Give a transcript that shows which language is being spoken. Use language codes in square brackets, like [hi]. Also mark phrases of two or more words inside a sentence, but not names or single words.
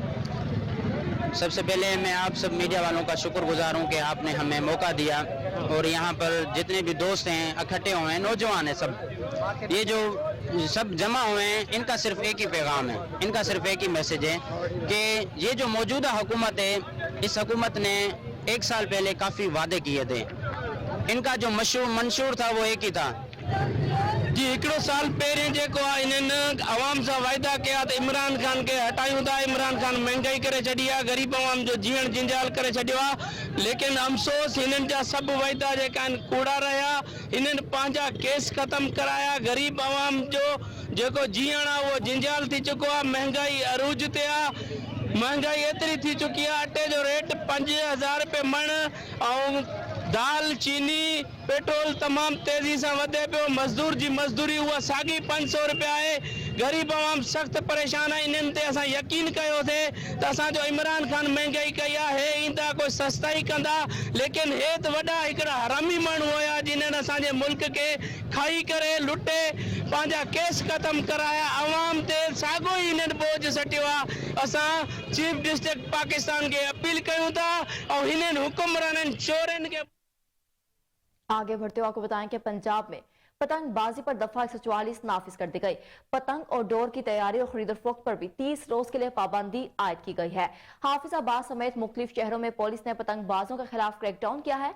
[ur] سب سے پہلے میں آپ سب میڈیا والوں کا شکرگزار ہوں کہ آپ نے ہمیں موقع دیا، اور یہاں پر جتنے بھی دوست ہیں اکٹھے ہوئے ہیں، نوجوان ہیں سب، یہ جو سب جمع ہوئے ہیں، ان کا صرف ایک ہی پیغام ہے، ان کا صرف ایک ہی میسج ہے کہ یہ جو موجودہ حکومت ہے، اس حکومت نے 1 سال پہلے کافی وعدے کیے تھے. ان کا جو منشور تھا وہ ایک ہی تھا جی. [sd] 1 साल पहिरें जेको आहे इन्हनि आवाम सां वाइदा कया त इमरान खान खे हटायूं था। इमरान खान महंगाई करे छॾी आहे, ग़रीब आवाम जो जीअण जिंजाल करे छॾियो आहे, लेकिन अफ़सोस हिननि जा सभु वाइदा जेका आहिनि कूड़ा रहिया। इन्हनि पंहिंजा केस ख़तम कराया, ग़रीब आवाम जो जेको जीअण आहे उहो जिंजाल थी चुको आहे, महंगाई अरूज ते आहे। महंगाई एतरी थी चुकी है, अटे जो रेट 5000 रुपए मण और दाल चीनी पेट्रोल तमाम [ur] تیزی سے [sd] वधे पियो। मजदूर जी मजदूरी हुआ साॻी 500 रुपया है। गरीब आवाम सख्त परेशान है। इन्हनि ते असां यकीन कयो थे त असांजो इमरान खान महंगाई कई आहे, ईंदा कोई सस्ताई कंदा, लेकिन हे त वॾा हिकिड़ा हरामी माण्हू हुया जिन्हनि असांजे मुल्क के खाई करे लुटे पंहिंजा केस ख़त्म कराया। आवाम ते साॻियो ई इन्हनि बोझ सटियो आहे। असां [en] chief district [sd] पाकिस्तान के अपील कयूं था और इन्हनि हुक्मराननि चोरनि के। [ur] آگے بڑھتے ہوئے آپ کو بتائیں کہ پنجاب میں پتنگبازی پر دفعہ 144 نافذ کر دی گئی. پتنگ اور ڈور کی تیاری اور خرید فروخت پر بھی 30 روز کے لیے پابندی عائد کی گئی ہے. حافظ آباد سمیت مختلف شہروں میں پولیس نے پتنگبازوں کے خلاف کریک ڈاؤن کیا ہے.